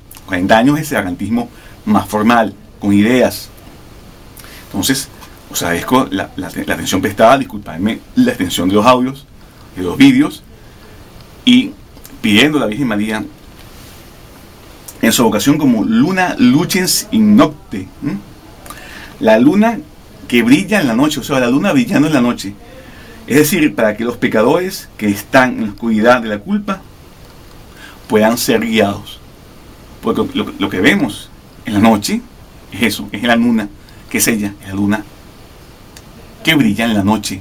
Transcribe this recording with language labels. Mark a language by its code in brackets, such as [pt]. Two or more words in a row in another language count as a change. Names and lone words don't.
[es] 40 años de serantismo más formal, con ideas. Entonces, os agradezco la atención prestada, disculpadme la extensión de los audios, de los vídeos, y pidiendo a la Virgen María en su vocación como [la] luna lucens in nocte, [es] la luna que brilla en la noche, o sea, la luna brillando en la noche. Es decir, para que los pecadores que están en la oscuridad de la culpa puedan ser guiados. Porque lo que vemos en la noche es eso, es la luna, que es ella, es la luna que brilla en la noche.